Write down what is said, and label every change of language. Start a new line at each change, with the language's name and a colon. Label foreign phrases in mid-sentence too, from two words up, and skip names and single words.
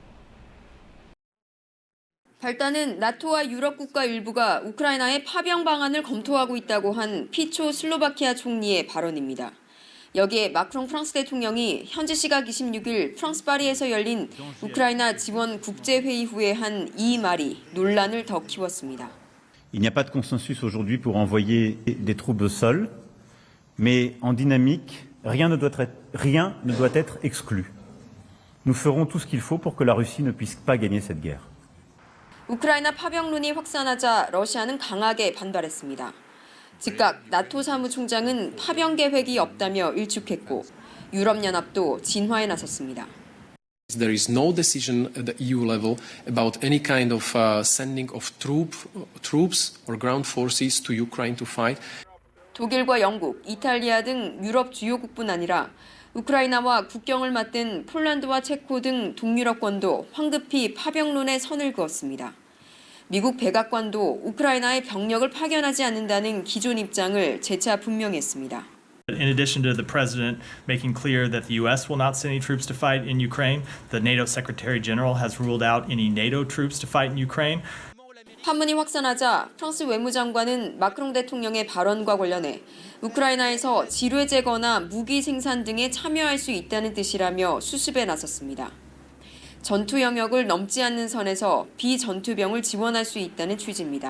Korean: 발단은 나토와 유럽 국가 일부가 우크라이나의 파병 방안을 검토하고 있다고 한 피초 슬로바키아 총리의 발언입니다. 여기에 마크롱 프랑스 대통령이 현지 시각 26일 프랑스 파리에서 열린 우크라이나 지원 국제회의 후에 한 이 말이 논란을 더 키웠습니다.
French: Il n'y a pas de consensus aujourd'hui pour envoyer des troupes au sol, mais en dynamique, rien ne doit être exclu. Nous ferons tout ce qu'il faut pour que la Russie ne puisse pas gagner cette guerre.
Korean: 우크라이나 파병론이 확산하자 러시아는 강하게 반발했습니다. 즉각 나토 사무총장은 파병 계획이 없다며 일축했고 유럽연합도 진화에 나섰습니다.
English: There is no decision at the EU level about any kind of sending of troops or ground forces to Ukraine to fight.
Korean: 독일과 영국, 이탈리아 등 유럽 주요국뿐 아니라 우크라이나와 국경을 맞댄 폴란드와 체코 등 동유럽권도 황급히 파병론에 선을 그었습니다. 미국 백악관도 우크라이나에 병력을 파견하지 않는다는 기존 입장을 재차 분명했습니다.
English: In addition to the president making clear that the U.S. will not send any troops to fight in Ukraine, the NATO Secretary General has ruled out any NATO troops to fight in Ukraine.
Korean: 판문이 확산하자 프랑스 외무장관은 마크롱 대통령의 발언과 관련해 우크라이나에서 지뢰제거나 무기 생산 등에 참여할 수 있다는 뜻이라며 수습에 나섰습니다. 전투 영역을 넘지 않는 선에서 비전투병을 지원할 수 있다는 취지입니다.